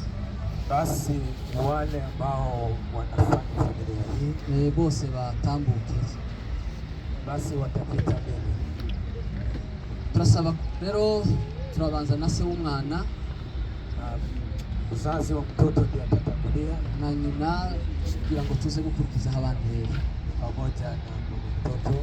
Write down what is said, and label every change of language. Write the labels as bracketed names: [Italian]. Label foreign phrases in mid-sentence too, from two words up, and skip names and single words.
[Swahili] basi wale ambao wanafanya familia hii [Kinyarwanda] bose batambuke, [Swahili] basi watapita mbele. [Kinyarwanda] Turasaba rero, turabanza na se w'umwana, [Swahili] mzazi wa mtoto ndiye atatangulia, [Kinyarwanda] na nyina, kugira ngo tuze gukurikiza abandi rero [Swahili] pamoja na mtoto.